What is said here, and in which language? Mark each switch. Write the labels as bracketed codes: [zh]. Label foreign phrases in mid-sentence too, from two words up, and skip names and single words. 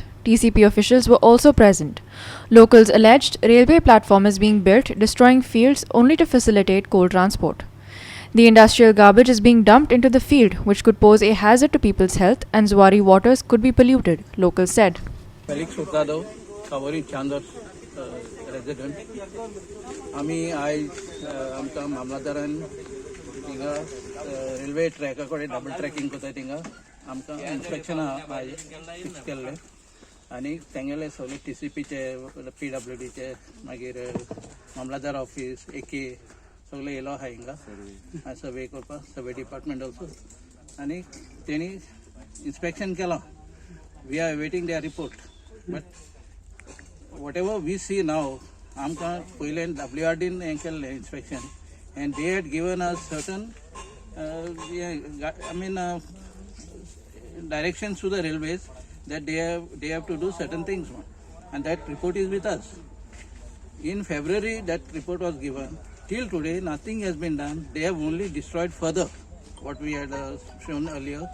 [en] TCP officials were also present. Locals alleged railway platform is being built, destroying fields only to facilitate coal transport. The industrial garbage is being dumped into the field, which could pose a hazard to people's health, and Zuari waters could be polluted, locals said. Felix Hurtado, Kaveri Chandar resident. [kok] आम्ही आज आमकां मामलादारान थिंगा रेल्वे ट्रॅका कडेन [en] double tracking [kok] करता थिंगा आमकां इन्स्पेक्शना फिक्स केल्लें आनी तेंगेले सगळे TCPचे PWDचे मागीर मामलादार ऑफिस AK सगळे येयलो आहा हिंगा सर्वे करपाक [en] survey department also [kok] आनी तेणी इन्स्पेक्शन केलां [en] we are awaiting their report. But whatever we see now, [kok] आमकां पयलें WRDन हें केल्लें [en] inspection, and they had given us certain directions to the railways that they have to do certain things, and that report is with us. [kok] In February, that report was given. Till today, nothing has been done. They have only destroyed further what we had shown earlier.